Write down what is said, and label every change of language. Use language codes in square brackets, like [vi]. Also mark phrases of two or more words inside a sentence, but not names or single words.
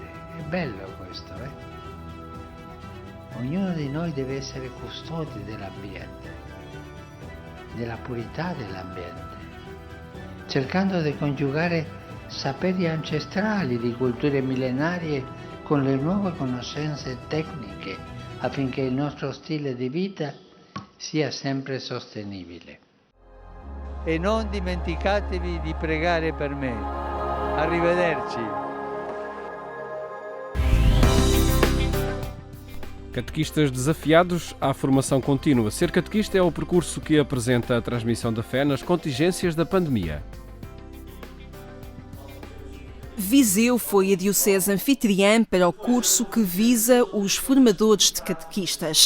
[it] È bello questo, Ognuno di noi deve essere custode dell'ambiente, della purità dell'ambiente, cercando di coniugare saperi ancestrali di culture millenarie con le nuove conoscenze tecniche affinché il nostro stile di vita sia sempre sostenibile. E non dimenticatevi di pregare per me. Arrivederci. [pt] Catequistas desafiados à formação contínua. Ser catequista é o percurso que apresenta a transmissão da fé nas contingências da pandemia. Viseu foi a diocese anfitriã para o curso que visa os formadores de catequistas.